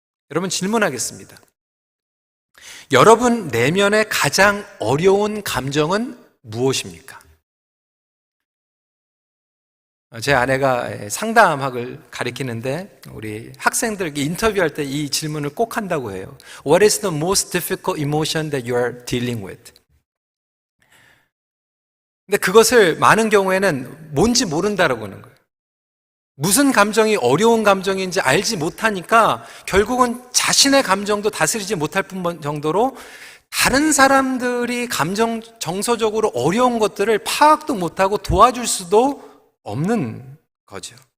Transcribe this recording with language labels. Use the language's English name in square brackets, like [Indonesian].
[Korean] 여러분, 질문하겠습니다. 여러분 내면의 가장 어려운 감정은 무엇입니까? 제 아내가 상담학을 가리키는데 우리 학생들에게 인터뷰할 때 이 질문을 꼭 한다고 해요. [English] What is the most difficult emotion that you are dealing with? [Korean] 근데 그것을 많은 경우에는 뭔지 모른다라고 하는 거예요. 무슨 감정이 어려운 감정인지 알지 못하니까 결국은 자신의 감정도 다스리지 못할 뿐 정도로 다른 사람들이 감정 정서적으로 어려운 것들을 파악도 못하고 도와줄 수도 없는 거죠.